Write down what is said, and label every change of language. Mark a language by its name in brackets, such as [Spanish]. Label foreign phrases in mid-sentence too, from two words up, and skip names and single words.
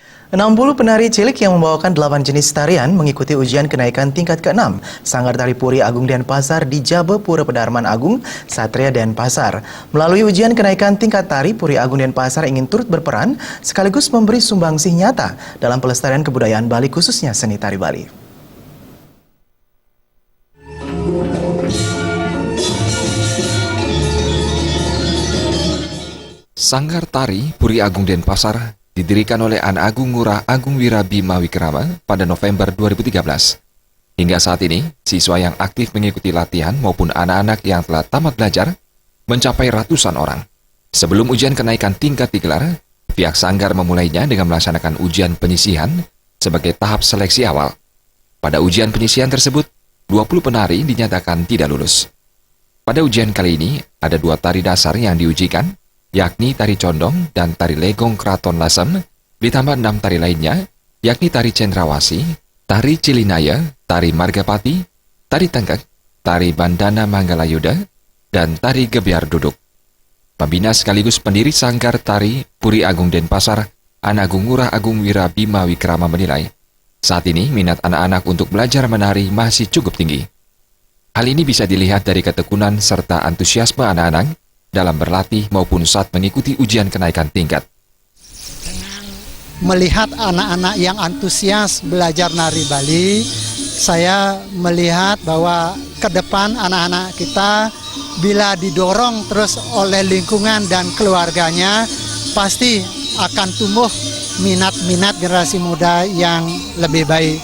[Indonesian] 60 penari cilik yang membawakan 8 jenis tarian mengikuti ujian kenaikan tingkat ke-6 Sanggar Tari Puri Agung Denpasar di Jabe Pura Pedarman Agung, Satria Denpasar. Melalui ujian kenaikan tingkat tari, Puri Agung Denpasar ingin turut berperan sekaligus memberi sumbangsih nyata dalam pelestarian kebudayaan Bali khususnya seni tari Bali. Sanggar Tari Puri Agung Denpasar didirikan oleh An Agung Ngurah Agung Wirabima Wikrama pada November 2013. Hingga saat ini, siswa yang aktif mengikuti latihan maupun anak-anak yang telah tamat belajar mencapai ratusan orang. Sebelum ujian kenaikan tingkat digelar, pihak Sanggar memulainya dengan melaksanakan ujian penyisihan sebagai tahap seleksi awal. Pada ujian penyisihan tersebut, 20 penari dinyatakan tidak lulus. Pada ujian kali ini, ada 2 tari dasar yang diujikan, yakni tari condong dan tari legong keraton lasem, ditambah 6 tari lainnya, yakni tari cendrawasi, tari cilinaya, tari margapati, tari tengkek, tari bandana manggalayuda, dan tari gebiar duduk. Pembina sekaligus pendiri Sanggar Tari Puri Agung Denpasar, An Agung Ngurah Agung Wirabima Wikrama menilai, saat ini minat anak-anak untuk belajar menari masih cukup tinggi. Hal ini bisa dilihat dari ketekunan serta antusiasme anak-anak dalam berlatih maupun saat mengikuti ujian kenaikan tingkat. Melihat anak-anak yang antusias belajar nari Bali, saya melihat bahwa ke depan anak-anak kita bila didorong terus oleh lingkungan dan keluarganya, pasti akan tumbuh minat-minat generasi muda yang lebih baik.